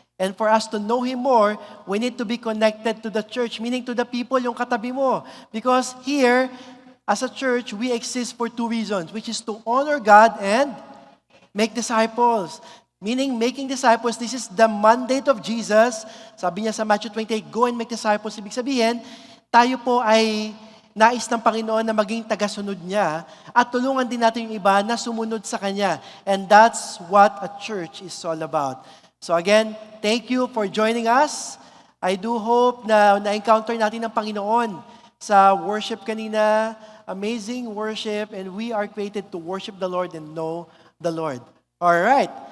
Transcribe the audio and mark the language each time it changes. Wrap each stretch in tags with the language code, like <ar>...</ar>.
<en>And for us to know Him more, we need to be connected to the church, meaning to the people</en> <tl>yung katabi mo.</tl> <en>Because here, as a church, we exist for two reasons, which is to honor God and make disciples. Meaning, making disciples, this is the mandate of Jesus.</en> <tl>Sabi niya sa Matthew 28,</tl> <en>"Go and make disciples."</en> <tl>Ibig sabihin, tayo po ay nais ng Panginoon na maging tagasunod niya at tulungan din natin yung iba na sumunod sa Kanya.</tl> <en>And that's what a church is all about. So again, thank you for joining us. I do hope</en> <tl>na na-encounter natin ng Panginoon sa worship kanina.</tl> <en>Amazing worship, and we are created to worship the Lord and know the Lord. All right.</en>